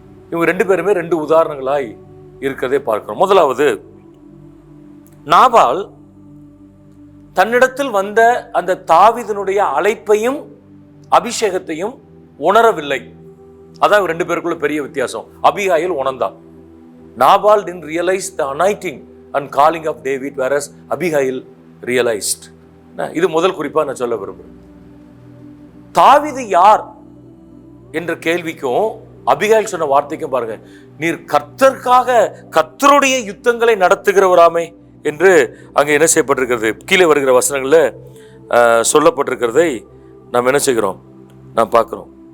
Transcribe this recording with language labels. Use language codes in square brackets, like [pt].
[ta] இவங்க 2 பேருமே 2 உதாரணங்களாய் இருக்கிறதை பார்க்கிறோம். முதலாவது, நாபால் தன்னிடத்தில் வந்த அந்த தாவீதினுடைய அழைப்பையும் அபிஷேகத்தையும் உணரவில்லை. அதான் 2 பேருக்குள்ள பெரிய வித்தியாசம். அபிகாயில் உணர்ந்தான். [en] Nabal didn't realize the anointing and calling of David, whereas Abigail realized. [ta] இது முதல் குறிப்பா நான் சொல்ல விரும்புகிறேன். தாவீது யார் என்ற கேள்விக்கும் அபிகாயில் சொன்ன வார்த்தைக்கும் பாருங்க, நீர் கர்த்தருக்காக கர்த்தருடைய யுத்தங்களை நடத்துகிறவராமே என்று அங்கே என்ன செய்யப்பட்டிருக்கிறது, கீழே வருகிற வசனங்கள்ல சொல்லப்பட்டிருக்கிறதை நாம் என்ன செய்கிறோம், நாம் பார்க்கிறோம்.